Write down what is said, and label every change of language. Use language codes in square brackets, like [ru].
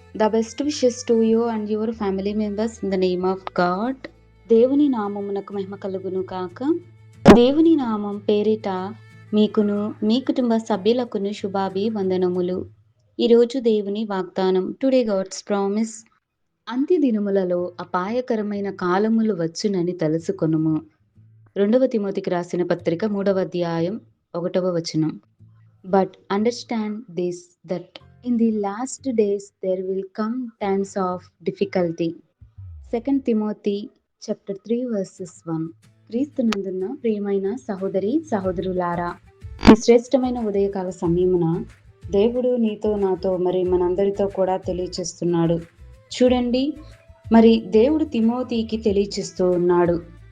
[en] The best wishes to you and your family members in the name of God. [te] దేవుని నామమునకు మహిమ కలుగును కాక. దేవుని నామం పేరిట మీకును మీ కుటుంబ సభ్యులకును శుభాభివందనములు. ఈరోజు దేవుని వాగ్దానం. [en] Today God's promise. [te] అంత్య దినములలో అపాయకరమైన కాలములు వచ్చునని తెలుసుకొనుము. 2వ తిమోతికి రాసిన పత్రిక 3వ అధ్యాయం 1వ వచనం. [en] But understand this, that in the last days there will come times of difficulty. 2 Timothy chapter 3 verses 1. [te] క్రీస్తునందున్న ప్రియమైన సహోదరి సహోదరులారా, ఈ శ్రేష్టమైన ఉదయకాల సమయమున దేవుడు నీతో నాతో మరి మనందరితో కూడా తెలియచేస్తున్నాడు. చూడండి, మరి దేవుడు తిమోతికి తెలియచేస్తూ ఉన్నాడు.